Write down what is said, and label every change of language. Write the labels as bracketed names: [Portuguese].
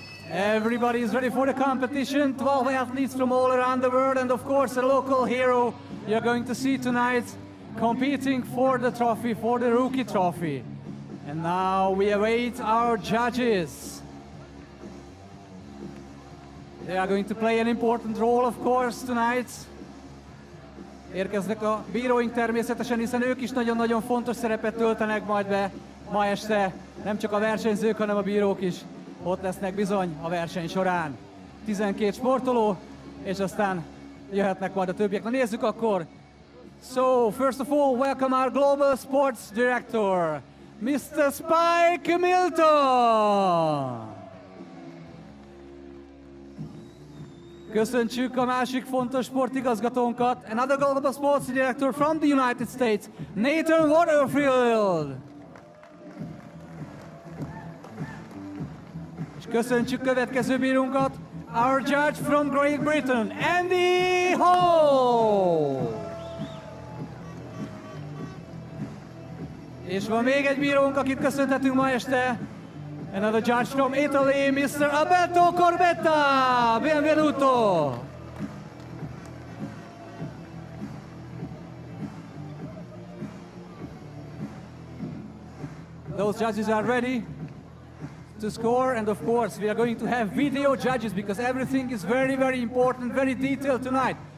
[English] Everybody is ready for the competition. 12 athletes from all around the world, and of course a local hero you're going to see tonight competing for the trophy, for the rookie trophy. And now we await our judges. They are going to play an important role, of course, tonight. [Hungarian] Érkeznek a bíróink természetesen, hiszen ők is nagyon-nagyon fontos szerepet töltenek majd be ma este. Nem csak a versenyzők, hanem a bírók is ott lesznek bizony a verseny során. 12 sportoló, és aztán jöhetnek majd a többiek. Na nézzük akkor! [English] So, first of all, welcome our Global Sports Director, Mr. Spike Milton! [Hungarian] Köszöntsük a másik fontos sportigazgatónkat, [English] another Global Sports Director from the United States, Nathan Waterfield! [Hungarian] És köszöntsük következő bírunkat, [English] our judge from Great Britain, [Hungarian] Andy Hall! És van még egy bírónk, akit köszönhetünk ma este. [English] Another judge from Italy, Mr. Alberto Corbetta. [Italian] Benvenuto. [English] Those judges are ready to score, and of course we are going to have video judges because everything is very, very important, very detailed tonight.